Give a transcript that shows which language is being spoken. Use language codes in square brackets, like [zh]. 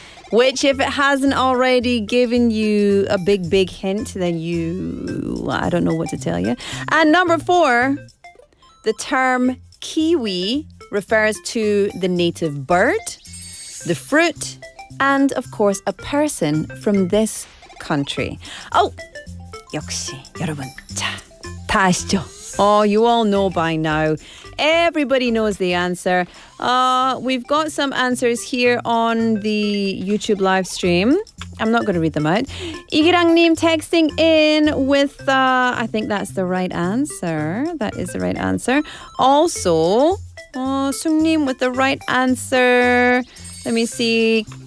[en] Which, if it hasn't already given you a big hint, then I don't know what to tell you. And number 4, the term kiwi refers to the native bird, the fruit, and of course a person from this country. [ko] Oh, 역시 여러분, 자, 다 아시죠? [en] Oh, you all know by now. Everybody knows the answer. We've got some answers here on the YouTube live stream. I'm not going to read them out. 이기랑님 texting in with, I think that's the right answer. That is the right answer. Also, Sungnim with the right answer. Let me see.